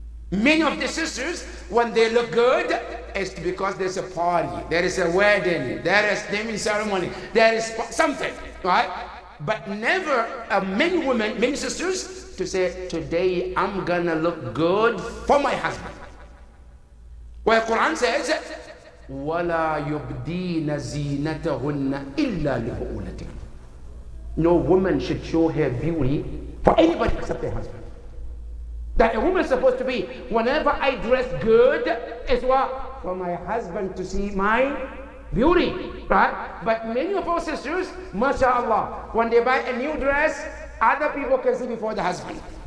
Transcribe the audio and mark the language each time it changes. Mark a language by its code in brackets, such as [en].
[en] Many of the sisters, when they look good, it's because there's a party, there is a wedding, there is naming ceremony, there is something, right? But never, many women, many sisters, to say, today I'm gonna look good for my husband. Where Quran says, [ar] وَلَا يُبْدِينَ زِينَتَهُنَّ إِلَّا لِبُؤُولَتِهِنَّ. [en] No woman should show her beauty for anybody except her husband. That a woman is supposed to be, whenever I dress good, is what? For my husband to see my beauty, right? But many of our sisters, mashallah, when they buy a new dress, other people can see before the husband.